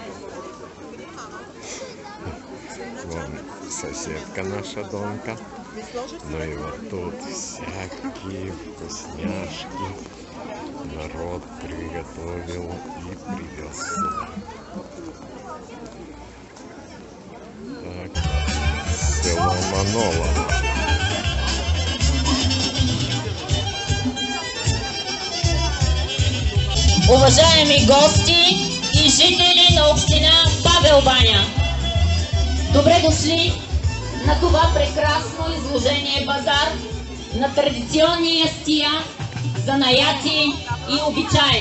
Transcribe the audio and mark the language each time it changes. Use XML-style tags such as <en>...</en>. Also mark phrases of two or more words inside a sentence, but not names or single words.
<ru>Вон соседка наша Донка. Ну и вот тут всякие вкусняшки народ приготовил и привез сюда. Так, село Маново.</ru> <bg>Уважаеми гости и жители на община Павел-баня, добре дошли на това прекрасно изложение базар на традиционни ястия, занаяти и обичаи.</bg>